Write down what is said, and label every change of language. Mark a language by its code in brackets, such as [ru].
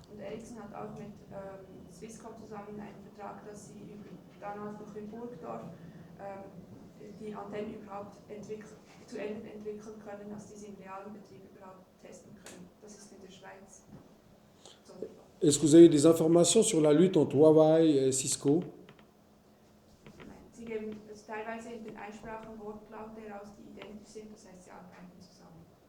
[de] Und Ericsson hat auch mit Swisscom zusammen einen Vertrag, dass sie damals noch in Burgdorf die Antennen überhaupt zu Ende entwickeln können, dass sie sie im realen Betrieb überhaupt testen können. Das ist in der Schweiz so. [fr] Est-ce que vous avez des informations sur la lutte entre Huawei et Cisco? [de] Sie geben also teilweise in den Einsprachen Wortlaute heraus, die identisch sind, das heißt, sie arbeiten zusammen.